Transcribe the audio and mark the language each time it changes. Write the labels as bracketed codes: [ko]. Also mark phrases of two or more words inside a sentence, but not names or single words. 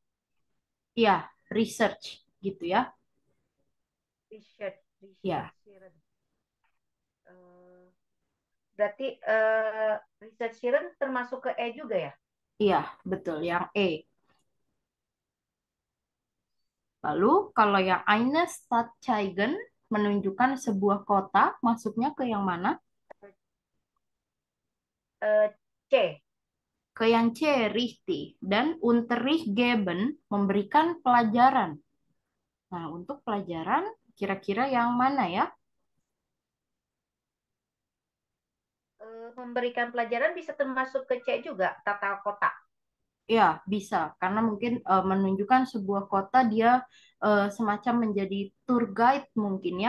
[id] Iya, research, gitu ya. Richard Iya, Siren. Eh, Berarti Richard Siren termasuk ke E juga ya? iya, betul, yang E. Lalu kalau yang [de] eine Stadt zeigen [id] menunjukkan sebuah kota, masuknya ke yang mana? C. Ke yang C, richtig. Dan [de] Unterricht geben [id] memberikan pelajaran. Nah, untuk pelajaran kira-kira yang mana ya? Memberikan pelajaran bisa termasuk ke C juga, tata kota. Ya, bisa. Karena mungkin menunjukkan sebuah kota dia semacam menjadi [en] tour guide [id] mungkin ya.